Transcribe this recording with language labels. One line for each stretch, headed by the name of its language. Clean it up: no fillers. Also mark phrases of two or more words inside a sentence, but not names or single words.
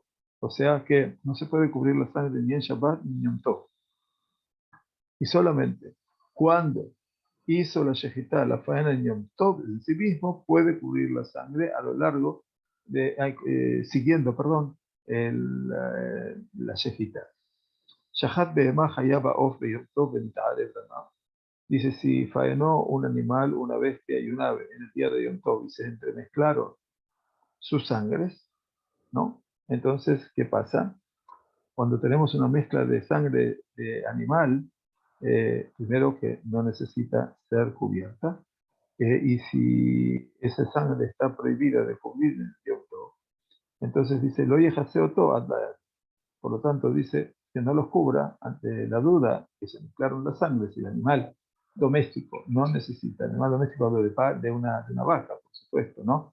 Spanish: O sea que no se puede cubrir la sangre ni en Shabbat ni en
Hebrew: יום טוב.
Spanish: Y solamente cuando hizo la shejitá, la faena en
Hebrew: יום טוב
Spanish: en sí mismo, puede cubrir la sangre a lo largo de, siguiendo, perdón, la shejitá.
Hebrew: שחט בהמה חיה עוף ביום טוב ונתערב לנה.
Spanish: Dice, si faenó un animal, una bestia y un ave en el día de
Hebrew: יום טוב
Spanish: y se entremezclaron sus sangres, ¿no? Entonces, ¿qué pasa? Cuando tenemos una mezcla de sangre de animal, primero que no necesita ser cubierta, y si esa sangre está prohibida de cubrir en el
Hebrew: יום טוב,
Spanish: entonces dice,
Hebrew: לא יכסנו
Spanish: todo, por lo tanto dice que no los cubra ante la duda que se mezclaron la sangre, si el animal doméstico no necesita, el animal doméstico hablo de una vaca, por supuesto, ¿no?